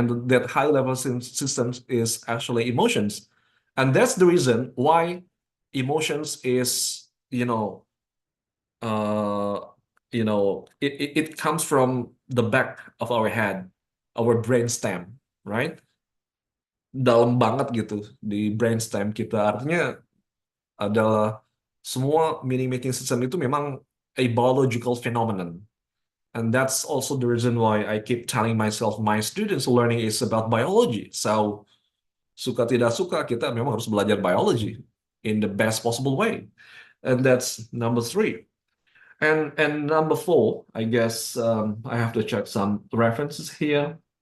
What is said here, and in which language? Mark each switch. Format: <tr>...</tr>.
<en>And that high level systems is actually emotions. And that's the reason why emotions is, uh, it comes from the back of our head, our brainstem, right?</en> <id>Dalam banget gitu di brainstem kita. Artinya adalah semua meaning making system itu memang</id> <en>a biological phenomenon. And that's also the reason why I keep telling myself my students learning is about biology.</en> <id>So suka tidak suka kita memang harus belajar biology</id> <en>in the best possible way. And that's number three. And number four, I guess I have to check some references here.</en>